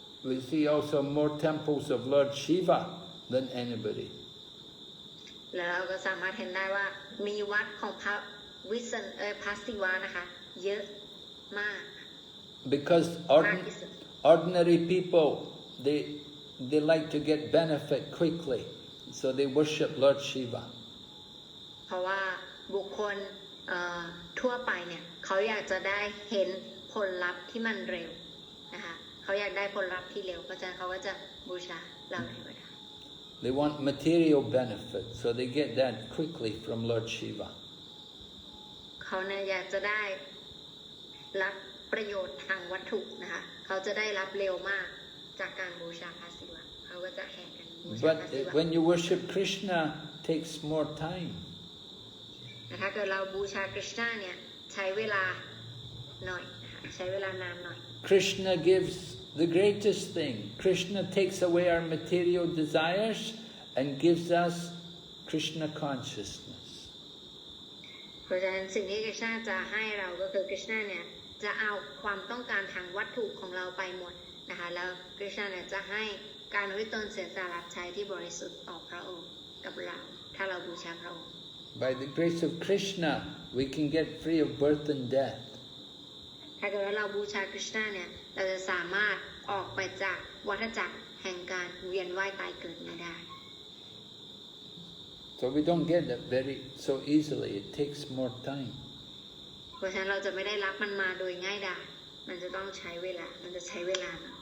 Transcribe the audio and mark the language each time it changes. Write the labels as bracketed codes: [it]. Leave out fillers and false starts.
[en] We see also more temples of Lord Shiva than anybody. [th] แล้วเราก็สามารถเห็นได้ว่ามีวัดของพระศิวะนะคะเยอะมาก [en] Because ordinary people they like to get benefit quickly, so they worship Lord Shiva. [th] เพราะว่าบุคคลทั่วไปเนี่ยเขาอยากจะได้เห็นผลลัพธ์ที่มันเร็วนะคะเขาอยากได้ผลลัพธ์ที่เร็วเพราะฉะนั้นเขาก็จะบูชาเหล่าเทวดา [en] They want material benefit, so they get that quickly from Lord Shiva. [th] เขาเนี่ยอยากจะได้รับประโยชน์ทางวัตถุนะคะเขาจะได้รับเร็วมากจากการบูชาพระศิวะเขาก็จะแห่กันบูชาพระศิวะ [en] But when you worship Krishna, it takes more time. [th] ถ้าเกิดเราบูชาคริชนาเนี่ยใช้เวลาหน่อยนะคะใช้เวลานานหน่อย [en] Krishna gives the greatest thing. Krishna takes away our material desires and gives us Krishna consciousness. [th] เพราะฉะนั้นสิ่งที่คริชนาจะให้เราก็คือคริชนาเนี่ยจะเอาความต้องการทางวัตถุของเราไปหมดนะคะแล้วคริชนาเนี่ยจะให้การวิตนเสียสละรับใช้ที่บริสุทธิ์ต่อพระองค์กับเราถ้าเราบูชาพระองค์ [en] By the grace of Krishna, we can get free of birth and death. [th] ถ้าเกิดว่าเราบูชาคริชนาเนี่ยเราจะสามารถออกไปจากวัฏจักรแห่งการเวียนว่ายตายเกิดนี้ได้ [en] So we don't get that so easily. It takes more time. [th] เพราะฉะนั้นเราจะไม่ได้รับมันมาโดยง่ายดายมันจะต้องใช้เวลามันจะใช้เวลา